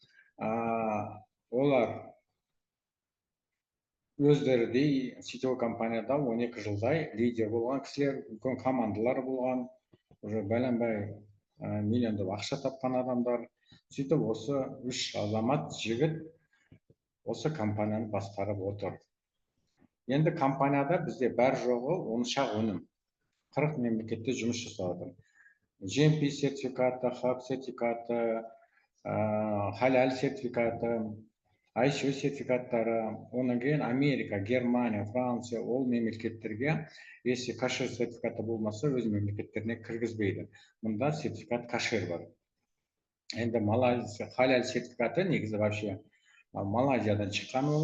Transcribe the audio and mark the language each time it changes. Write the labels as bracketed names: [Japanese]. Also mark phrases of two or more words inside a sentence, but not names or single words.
[Kazakh] Олар өздері сетевой компанияда 12 жылдай лидер болған кісілер, үлкен командалар болған, уже бәленбай миллиондап ақша тапқан адамдар. Сөйтіп осы үш азамат жігіт осы компанияны басқарып отыр. Енді компанияда бізде бар жоғы 10 шақ өнім. 40 мемлекетте жұмыс жасап отыр. GMP сертификаты, HACCP сертификаты, халал сертификаты, ISO сертификаттары, онан кейін Америка, Германия, Франция, ол мемлекеттерге, если кашер сертификаты болмаса, өз мемлекеттеріне кіргізбейді. Мұнда сертификат кашер бар. Енді Малайзия халал сертификаты негізі вообще Малайзиядан шыққан ол.